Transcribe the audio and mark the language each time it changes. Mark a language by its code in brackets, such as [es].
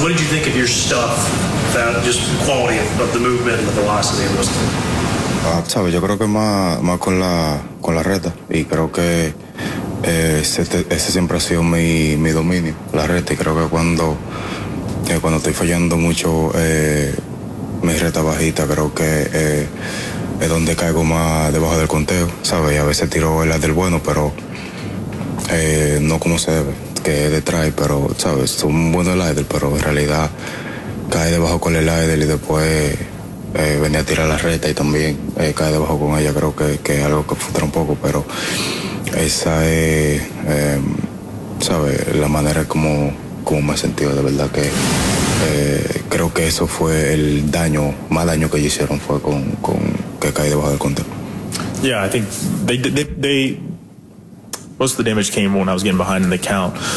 [en] What did you think of your stuff, that just quality of the movement and the velocity of those things? [es] Sabe, yo creo que más con la recta, y creo que ese siempre ha sido mi dominio, la recta, y creo que cuando estoy fallando mucho mi recta bajita, creo que es donde caigo más debajo del conteo, ¿sabes? Y a veces tiro la del bueno, pero no como se debe, que es detrás, pero, ¿sabes? Es un buen slider, pero en realidad cae debajo con el slider y después venía a tirar la recta y también cae debajo con ella, creo que es algo que frustra un poco, pero esa es, ¿sabes? La manera como me he sentido, de verdad que creo que eso fue el daño, más daño que ellos hicieron fue con que cae debajo del conteo. [en] Yeah, I think they most of the damage came when I was getting behind in the count.